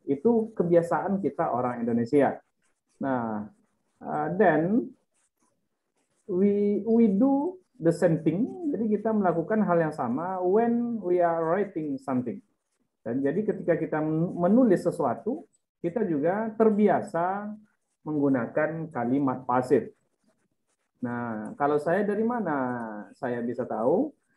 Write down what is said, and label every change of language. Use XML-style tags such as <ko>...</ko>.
<id>Itu kebiasaan kita orang Indonesia.</id> <en>Nah, then we do the same thing.</en> <id>Jadi kita melakukan hal yang sama</id> <en>when we are writing something.</en> <id>Dan jadi ketika kita menulis sesuatu, kita juga terbiasa menggunakan kalimat pasif. Nah, kalau saya dari mana saya bisa tahu?</id>